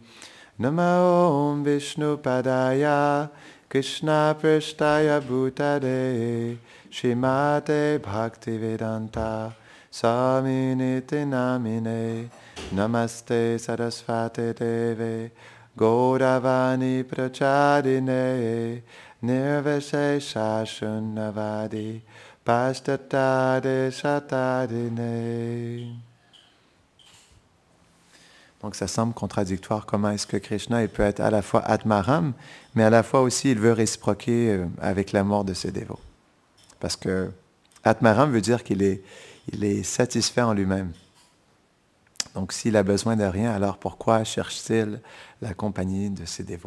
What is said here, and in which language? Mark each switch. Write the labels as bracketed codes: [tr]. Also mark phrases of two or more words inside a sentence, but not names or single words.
[sa] नमो ॐ विष्णु पादाय कृष्ण प्रेष्ठाय भूतले श्रीमते भक्तिवेदान्त स्वामिनिति नामिने. नमस्ते सारस्वते देवे गौरवाणी प्रचारिणे निर्विशेष शून्यवादि पाश्चात्यदेश तारिणे. [fr] Donc ça semble contradictoire. Comment est-ce que Krishna il peut être à la fois Atmaram, mais à la fois aussi il veut réciproquer avec l'amour de ses dévots. Parce que Atmaram veut dire qu'il est satisfait en lui-même. Donc s'il a besoin de rien, alors pourquoi cherche-t-il la compagnie de ses dévots?